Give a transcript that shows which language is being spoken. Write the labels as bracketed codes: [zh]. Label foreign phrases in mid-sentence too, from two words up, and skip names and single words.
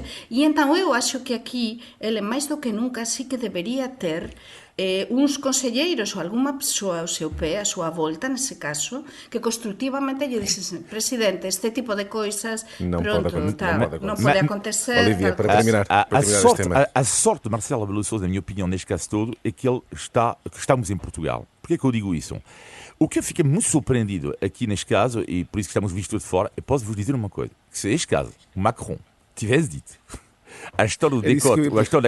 [gl] E entón eu acho que aquí ele máis do que nunca sí que debería ter uns conselleiros ou alguma persoa ao seu pé, a súa volta, nese caso, que constructivamente lle dixesen, presidente, este tipo de coisas non pode acontecer. [pt] Olivia, para terminar este tema. A sorte de Marcelo Rebelo de Sousa, na minha opinião, neste caso todo, é que estamos em Portugal. Por que eu digo isso? O que eu fiquei muito surpreendido aqui neste caso, e por isso que estamos vistos de fora, eu posso vos dizer uma coisa, que se este caso, Macron, tivesse dito... a história do decote, a história da